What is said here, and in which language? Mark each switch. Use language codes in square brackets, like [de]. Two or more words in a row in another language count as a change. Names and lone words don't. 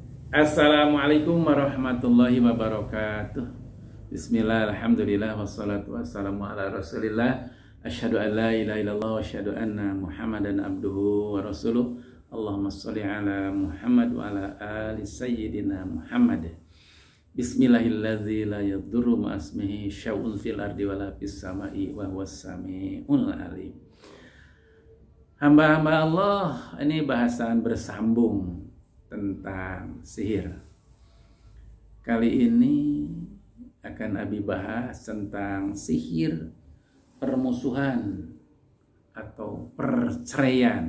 [ar] السلام عليكم ورحمة الله وبركاته. بسم الله، الحمد لله، والصلاة والسلام على رسول الله. أشهد أن لا إله إلا الله وأشهد أن محمدا عبده ورسوله. اللهم صل على محمد وعلى آل سيدنا محمد. بسم الله الذي لا يضر مع اسمه شيء في الأرض ولا في السماء وهو السميع العليم. [id] Hamba-hamba Allah, ini bahasan bersambung tentang sihir. Kali ini akan Abi bahas tentang sihir permusuhan atau perceraian.